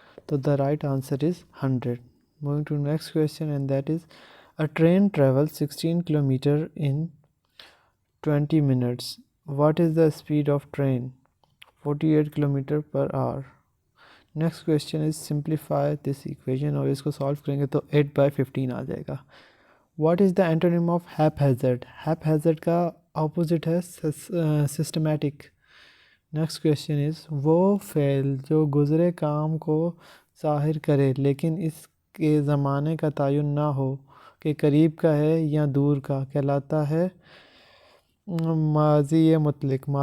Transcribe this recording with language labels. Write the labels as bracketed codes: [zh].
[en] So the right answer is 100. Moving to next question, and that is a train travels 16 km in 20 minutes. What is the speed of train? 48 km per hour. Next question is simplify this equation. [ur] اور اس کو solve کریں گے تو 8/15 آ جائے گا. [en] What is the antonym of haphazard? Haphazard کا opposite ہے systematic. Next question is [ur] وہ فعل جو گزرے کام کو ظاہر کرے لیکن اس کے زمانے کا تعین نہ ہو کہ قریب کا ہے یا دور کا کہلاتا ہے ماضی مطلق.